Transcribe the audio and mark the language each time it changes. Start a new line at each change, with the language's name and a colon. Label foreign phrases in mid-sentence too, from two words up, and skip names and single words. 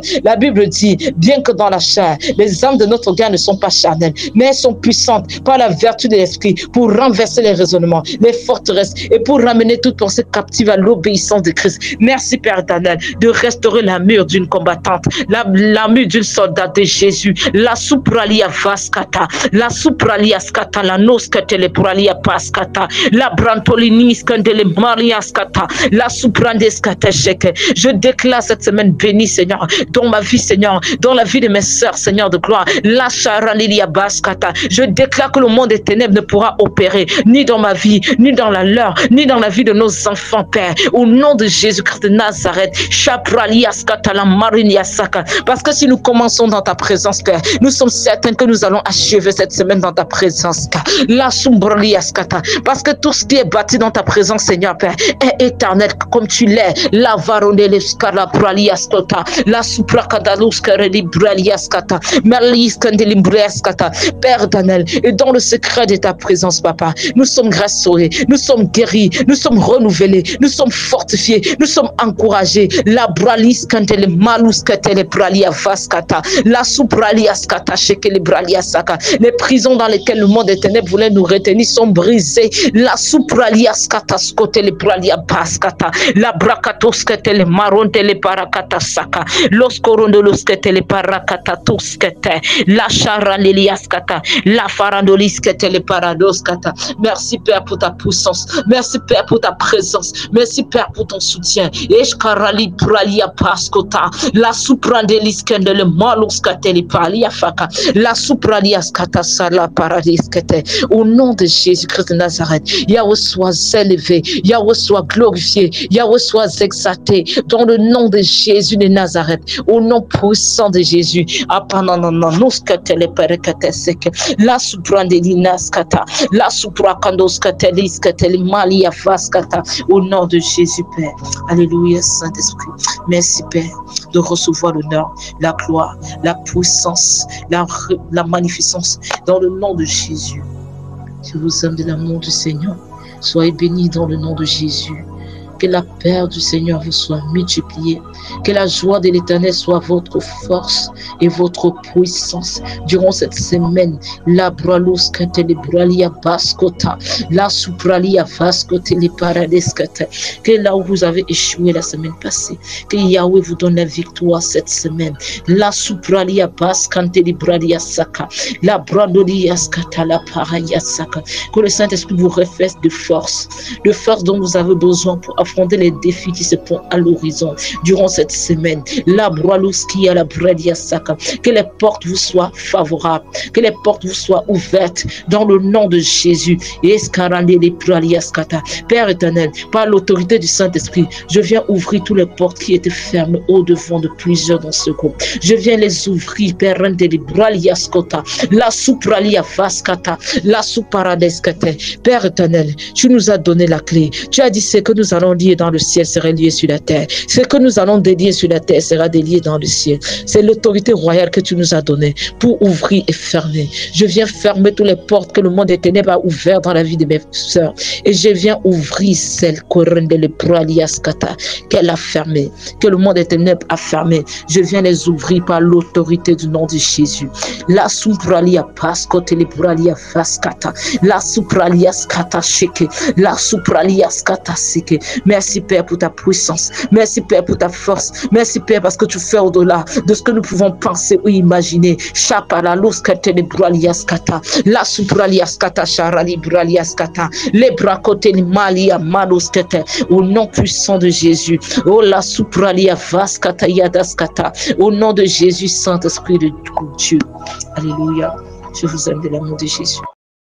French: La Bible dit, bien que dans la chair, les âmes de notre guerre ne sont pas charnelles, mais elles sont puissantes par la vertu de l'esprit pour renverser les raisonnements, les forteresses et pour ramener toute pensée captive à l'obéissance de Christ. Merci Père éternel de restaurer la mûre d'une combattante, la mûre d'une soldate de Jésus. La supralia vaskata, la supralia skata, la noskate le pralia paskata, la brantolinis kandele mariaskata, La souprandeskateche. Je déclare cette semaine bénie, Seigneur, dans ma vie, Seigneur, dans la vie de mes sœurs, Seigneur de gloire. La charanilia baskata. Je déclare que le monde des ténèbres ne pourra opérer ni dans ma vie, ni dans la leur, ni dans la vie de nos enfants, Père. Au nom de Jésus-Christ de Nazareth. Chapraliaskata la mariniasaka. Parce que si nous commençons dans ta présence, Père, nous sommes certains que nous allons achever cette semaine dans ta présence, la sombraliaskata. Parce que tout ce qui est bâti dans ta présence, Seigneur, Père, est éternel comme tu l'es. La varoneleskala praliaskota, la suprakadaluskarelibraliaskata, merliskandelimbriaskata. Père Daniel, et dans le secret de ta présence, Papa, nous sommes restaurés, nous sommes guéris, nous sommes renouvelés, nous sommes fortifiés, nous sommes encouragés. La braliskantele maluskatele pralia vaskata, la supraliaskata shekele braliasaka. Les prisons dans lesquelles le monde des ténèbres voulait nous retenir sont brisées. La supraliaskata skotele pralia baskata, la brakatoskatele marontele parakata saka, los korondoloskatele parakata tuskete, la charaleliaskata, la farandoliskatele paradoskata. Merci Père pour ta puissance, merci Père pour ta présence, merci Père pour ton soutien. Eshkarali pralia paskota, la suprandeliskendele maluskatele palia faka, la supraliaskata sala paradiskete. Au nom de Jésus-Christ de Nazareth, Yahweh soit élevé, Yahweh soit glorifié, Yahweh soit exalté dans le nom de Jésus de Nazareth, au nom puissant de Jésus. La suprandeliskata, la suprakandoskateliskateli malia faskata. Au nom de Jésus, Père. Alléluia, Saint-Esprit. Merci, Père, de recevoir l'honneur, la gloire, la puissance, la magnificence dans le nom de Jésus. Je vous aime de l'amour du Seigneur. Soyez bénis dans le nom de Jésus. Que la paix du Seigneur vous soit multipliée. Que la joie de l'Éternel soit votre force et votre puissance durant cette semaine. La bralus katele bralia baskota, la supralia vaskote le paradeskata. Que là où vous avez échoué la semaine passée, que Yahweh vous donne la victoire cette semaine. La supralia baskante le bralia saka, la bradolia skata la paraya saka. Que le Saint-Esprit vous reflète de force dont vous avez besoin pour affronter les défis qui se font à l'horizon durant cette semaine. La broalouski à la bradia saka. Que les portes vous soient favorables, que les portes vous soient ouvertes dans le nom de Jésus. Père éternel, par l'autorité du Saint-Esprit, je viens ouvrir toutes les portes qui étaient fermées au devant de plusieurs dans ce groupe. Je viens les ouvrir, Père de Braliaskota, la supralia vaskata, la suparadeskata. Père éternel, tu nous as donné la clé. Tu as dit ce que nous allons lier dans le ciel sera lié sur la terre. Ce que nous allons délier sur la terre sera délié dans le ciel. C'est l'autorité royale que tu nous as donnée pour ouvrir et fermer. Je viens fermer toutes les portes que le monde des ténèbres a ouvertes dans la vie de mes sœurs. Et je viens ouvrir celles qu'elle a fermées, que le monde des ténèbres a fermées. Je viens les ouvrir par l'autorité du nom de Jésus. La supralia pascote le pralia faskata, la supralia skata sheke, la supralia skata seke. Merci Père pour ta puissance. Merci Père pour ta force. Merci Père parce que tu fais au-delà de ce que nous pouvons penser ou imaginer. Chapala loskate le pralia skata, la supralia skata charali pralia skata, les bracote le malia maloskete. Au nom puissant de Jésus. Oh la supralia vaskata yadaskata. Au nom de Jésus, Saint-Esprit de Dieu. Alléluia. Je vous aime de l'amour de Jésus.